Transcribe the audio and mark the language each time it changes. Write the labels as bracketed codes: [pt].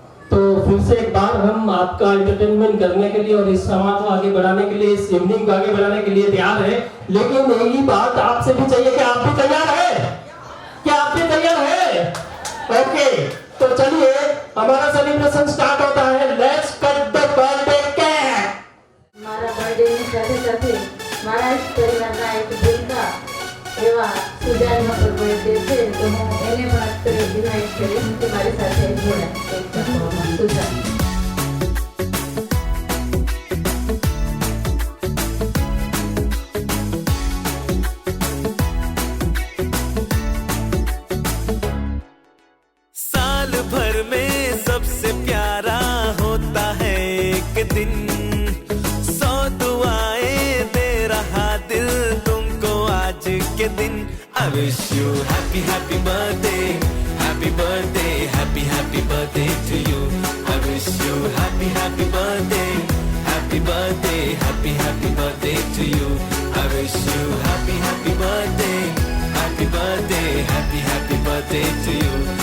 [hi] तो फिर से एक बार हम आपका एंटरटेनमेंट करने के लिए और इस समाज को आगे बढ़ाने के लिए, इस इवनिंग को आगे बढ़ाने के लिए तैयार है, लेकिन यही बात आपसे भी चाहिए कि आप भी तैयार है? क्या आप भी तैयार है? ओके, तो चलिए हमारा सेलिब्रेशन स्टार्ट होता है। [en] Let's cut the birthday cake. [gu] મારા બર્થડેની સાથે સાથે મારા જ પરિવારના એક ભૂલકા એવા સુજાનનો પણ બર્થડે છે, તો હું એને પણ અત્યારે ઇન્વાઇટ કરીશ કે મારી સાથે જોડાય કેક કાપવામાં. સુજાન. [hi] साल भर में सबसे प्यारा होता है एक दिन, 100 दुआएं दे रहा दिल तुमको आज के दिन। [en] I wish you happy happy birthday, happy birthday, happy happy birthday to you. I wish you happy happy birthday, happy birthday, happy happy birthday to you. I wish you happy happy birthday, happy birthday, happy happy birthday to you.